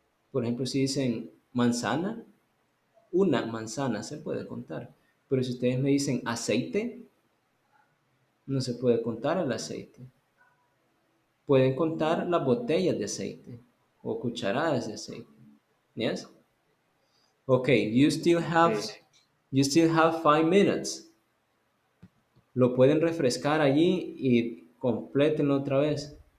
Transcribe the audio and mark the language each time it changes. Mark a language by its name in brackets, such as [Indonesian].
[Spanish] Por ejemplo, si dicen manzana, una manzana se puede contar. Pero si ustedes me dicen aceite, no se puede contar el aceite. Pueden contar las botellas de aceite o cucharadas de aceite. [English] Yes? Okay, you still have 5 minutes. [Spanish] Lo pueden refrescar allí y complétenlo otra vez.